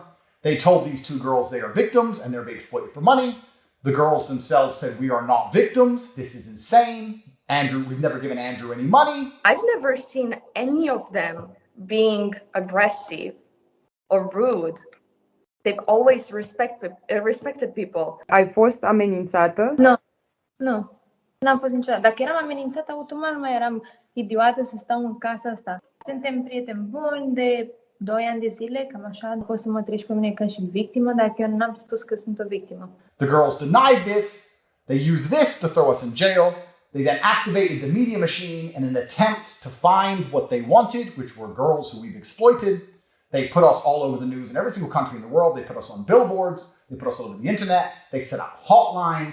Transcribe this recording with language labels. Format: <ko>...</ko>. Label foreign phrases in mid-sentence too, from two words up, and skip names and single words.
<en>They told these 2 girls they are victims and they're being exploited for money. The girls themselves said, we are not victims. This is insane. Andrew, we've never given Andrew any money. I've never seen any of them being aggressive or rude. They've always respected people.</en> <ro>Ai fost amenințată? Nu, n-am fost niciodată. Dacă eram amenințată, automat nu mai eram idiotă să stau în casa asta. Suntem prieteni buni de 2 ani de zile, cam așa. Poți să mă treci pe mine ca și victimă, dacă eu n-am spus că sunt o victimă.</ro> <en>The girls denied this. They used this to throw us in jail. They then activated the media machine in an attempt to find what they wanted, which were girls who we've exploited. They put us all over the news in every single country in the world. They put us on billboards. They put us all over the internet. They set up hotlines.</en>